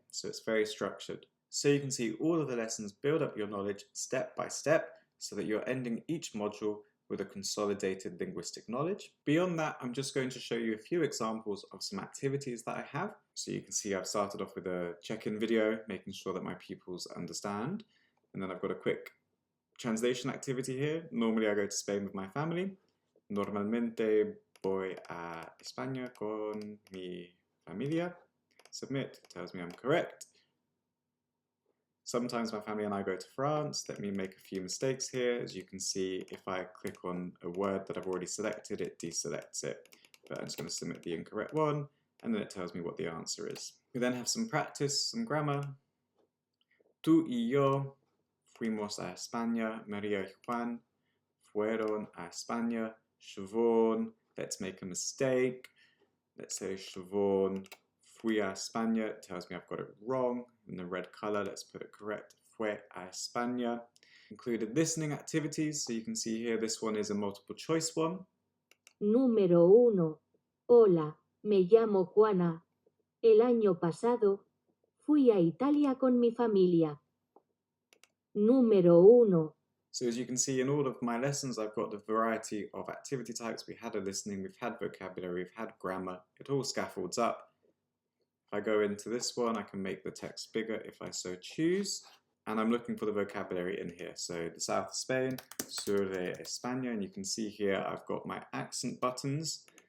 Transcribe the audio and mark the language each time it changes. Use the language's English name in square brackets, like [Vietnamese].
[English] So it's very structured. So you can see all of the lessons build up your knowledge step by step so that you're ending each module with a consolidated linguistic knowledge. Beyond that, I'm just going to show you a few examples of some activities that I have. So you can see I've started off with a check-in video, making sure that my pupils understand. And then I've got a quick translation activity here. Normally I go to Spain with my family. [Spanish] Normalmente voy a España con mi familia. [English] Submit, tells me I'm correct. Sometimes my family and I go to France. Let me make a few mistakes here. As you can see, if I click on a word that I've already selected, it deselects it. But I'm just going to submit the incorrect one, and then it tells me what the answer is. We then have some practice, some grammar. [Spanish] Tú y yo fuimos a España. María y Juan fueron a España. [English] Siobhan, let's make a mistake. Let's say Siobhan [Spanish] fui a España. [English] It tells me I've got it wrong. In the red color, let's put it correct. [Spanish] Fue a España. [English] Included listening activities. So you can see here, this one is a multiple choice one. [Spanish] Número 1. Hola, me llamo Juana. El año pasado fui a Italia con mi familia. Número 1. [English] So as you can see in all of my lessons, I've got the variety of activity types. We had a listening, we've had vocabulary, we've had grammar. It all scaffolds up. If I go into this one, I can make the text bigger if I so choose. And I'm looking for the vocabulary in here. So the south of Spain, [Spanish] sur de España, [English] and you can see here I've got my accent buttons.